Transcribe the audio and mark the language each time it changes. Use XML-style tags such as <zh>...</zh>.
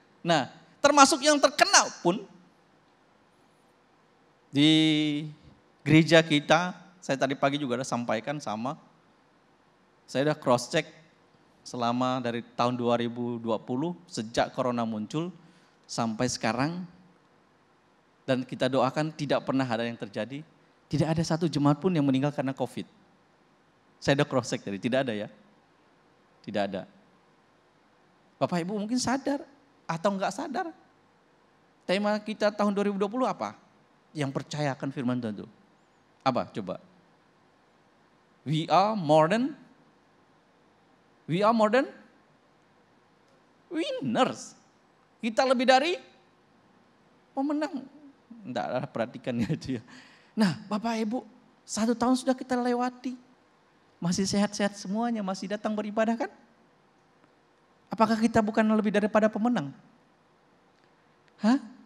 <id>Nah, termasuk yang terkena pun di gereja kita, saya tadi pagi juga udah sampaikan sama, saya udah cross check selama dari tahun 2020 sejak corona muncul sampai sekarang, dan kita doakan tidak pernah ada yang terjadi, tidak ada satu jemaat pun yang meninggal karena COVID. Saya udah cross check tadi, tidak ada ya, tidak ada. Bapak Ibu mungkin sadar atau enggak sadar, tema kita tahun 2020 apa? Yang percayakan firman Tuhan itu. Apa coba?</id> <en>We are more than winners.</en> <id>Kita lebih dari pemenang. Enggak, perhatikannya itu ya. Nah Bapak Ibu, 1 tahun sudah kita lewati. Masih sehat-sehat semuanya, masih datang beribadah kan? Apakah kita bukan lebih daripada pemenang? Hah?</id>